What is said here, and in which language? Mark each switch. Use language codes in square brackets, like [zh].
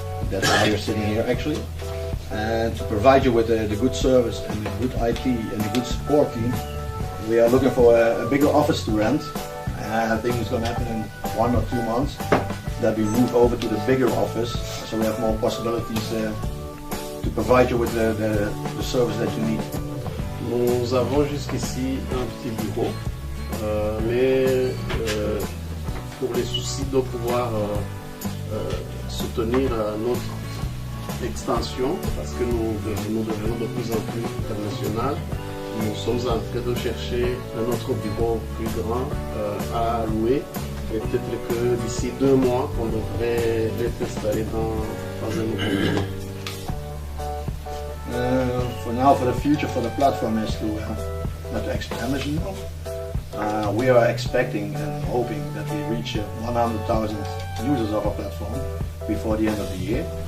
[en] That's why you're sitting here actually. And to provide you with the good service and the good IT and the good support team, we are looking for a bigger office to rent. And I think it's going to happen in 1 or 2 months that we move over to the bigger office, so we have more possibilities to provide you with the service that you need. [fr] Nous avons jusqu'ici un petit bureau, mais pour les soucis de pouvoir soutenir notre extension, parce que nous devenons de plus en plus international, nous sommes en train de chercher un autre bureau plus grand à louer. Et peut-être que d'ici 2 mois, on devrait être installé dans un nouveau bureau. [en] For now, for the future, for the platform is to expand, as you know. We are expecting and hoping that we reach 100,000 users of our platform before the end of the year.